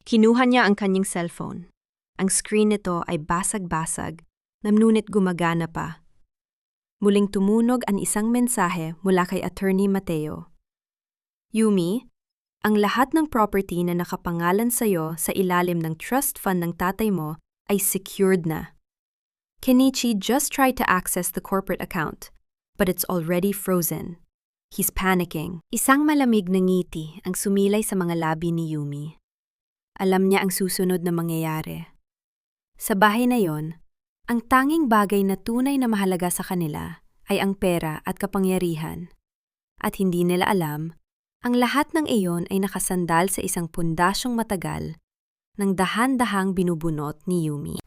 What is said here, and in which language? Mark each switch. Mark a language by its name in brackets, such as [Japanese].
[Filipino] Kinuha niya ang kanyang cellphone. Ang screen nito ay basag-basag, ngunit gumagana pa. Muling tumunog ang isang mensahe mula kay Attorney Mateo. Yumi, ang lahat ng property na nakapangalan sa'yo sa ilalim ng trust fund ng tatay mo ay secured na. [English] Kenichi just tried to access the corporate account, but it's already frozen. He's panicking. [Filipino] Isang malamig na ngiti ang sumilay sa mga labi ni Yumi. Alam niya ang susunod na mangyayari. Sa bahay na yon, ang tanging bagay na tunay na mahalaga sa kanila ay ang pera at kapangyarihan. At hindi nila alam, ang lahat ng iyon ay nakasandal sa isang pundasyong matagal ng dahan-dahang binubunot ni Yumi.